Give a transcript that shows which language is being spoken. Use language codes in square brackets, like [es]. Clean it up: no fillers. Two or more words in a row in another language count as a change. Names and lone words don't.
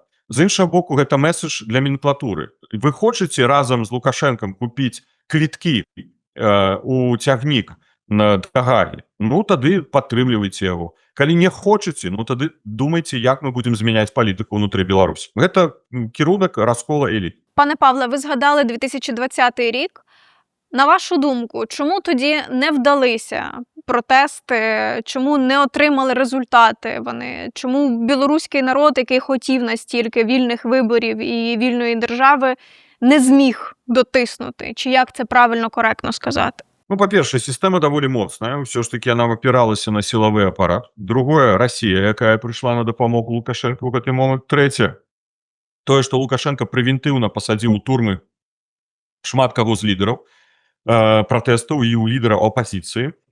[be] З іншага боку, гэта месседж для менаклатуры. Вы хочаце разам з Лукашэнкам купіць квіткі у цягнік на Гагі? Ну, тады падтрымлівайце яго. Калі не хочаце, ну тады думайце, як мы будзем змяняць палітыку ўнутры Беларусі. Гэта кірунак раскола эліт. [uk] Пане Павле, ви згадали 2020 рік. На вашу думку, чому тоді не вдалися протести, чому не отримали результати вони? Чому білоруський народ, який хотів настільки вільних виборів і вільної держави, не зміг дотиснути? Чи як це правильно, коректно сказати? [be] Ну, па-першае, сістэма даволі моцная, ўсё ж таки яна апіралася на сілавы апарат. Другое, Расія, якая прыйшла на дапамогу Лукашэнку ў гэты момант. Трэцяе, тое, што Лукашенко прэвентыўна пасадзіў у турмы шмат каго з лідараў пратэстаў і ў лідара апазіцыі.